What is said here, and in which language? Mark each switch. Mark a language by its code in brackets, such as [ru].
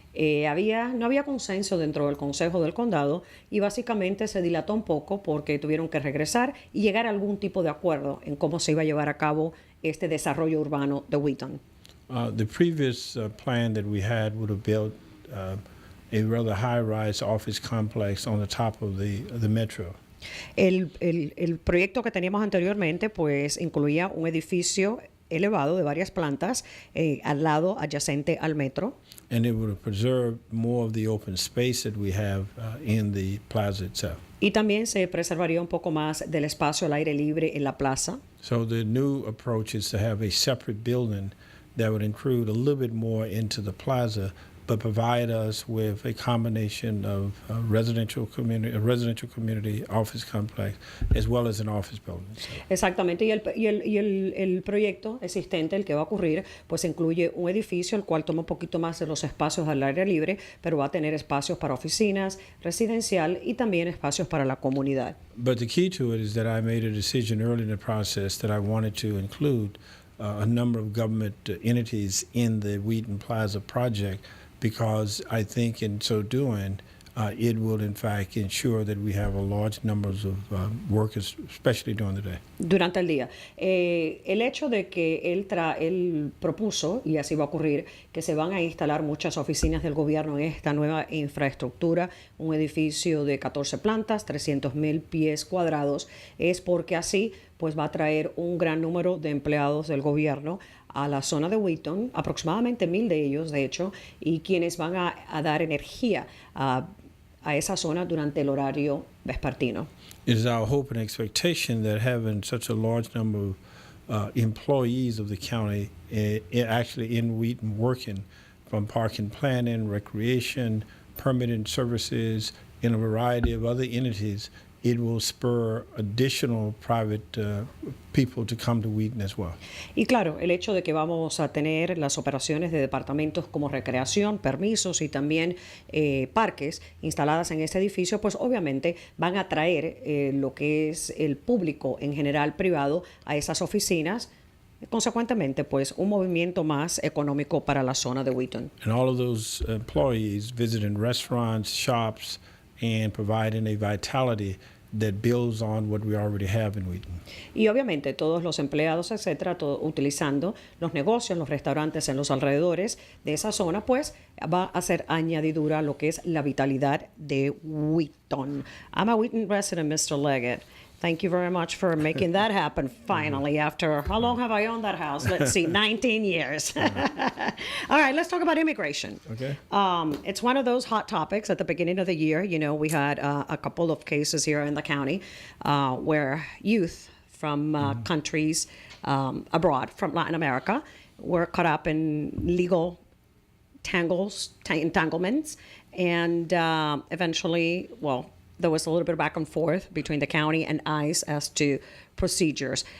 [es] No había consenso dentro del Consejo del Condado y básicamente se dilató un poco porque tuvieron que regresar y llegar a algún tipo de acuerdo en cómo se iba a llevar a cabo este desarrollo urbano de Wheaton. [en] The previous plan that we had would have built a rather high-rise office complex on the top of the metro. [es] El proyecto que teníamos anteriormente pues incluía un edificio elevado de varias plantas al lado adyacente al metro. [en] And it would have preserved more of the open space that we have in the plaza itself. [es] Y también se preservaría un poco más del espacio al aire libre en la plaza. [en] So the new approach is to have a separate building that would intrude a little bit more into the plaza, but provide us with a combination of residential community office complex, as well as an office building. So. [es] Exactamente, y el proyecto existente, el que va a ocurrir, pues incluye un edificio el cual toma un poquito más de los espacios al aire libre, pero va a tener espacios para oficinas, residencial y también espacios para la comunidad. [en] But the key to it is that I made a decision early in the process that I wanted to include a number of government entities in the Wheaton Plaza project, because I think in so doing, it will in fact ensure that we have a large numbers of workers, especially during the day. [es] Durante el día. El hecho de que él propuso, y así va a ocurrir, que se van a instalar muchas oficinas del gobierno en esta nueva infraestructura, un edificio de 14 plantas, 300,000 pies cuadrados, es porque así pues va a traer un gran número de empleados del gobierno a la zona de Wheaton, aproximadamente 1,000 de ellos, de hecho, y quienes van a dar energía a esa zona durante el horario vespertino. [en] It is our hope and expectation that having such a large number of employees of the county actually in Wheaton working from park and planning, recreation, permitting services, in a variety of other entities, it will spur additional private people to come to Wheaton as well. [es] Y claro, el hecho de que vamos a tener las operaciones de departamentos como recreación, permisos y también parques instaladas en este edificio, pues obviamente van a atraer lo que es el público en general privado a esas oficinas. Consecuentemente, pues un movimiento más económico para la zona de Wheaton. [en] And all of those employees visiting restaurants, shops, and providing a vitality that builds on what we already have in Wheaton. [es] Y obviamente todos los empleados, etcétera, utilizando los negocios, los restaurantes en los alrededores de esa zona, pues va a ser añadidura a lo que es la vitalidad de Wheaton. [en] I'm a Wheaton resident, Mr. Leggett. Thank you very much for making that happen finally after, how long have I owned that house? Let's see, 19 years. All right, let's talk about immigration. Okay. It's one of those hot topics at the beginning of the year. You know, we had a couple of cases here in the county where youth from countries abroad, from Latin America, were caught up in legal entanglements, and eventually, well, there was a little bit of back and forth between the county and ICE as to procedures.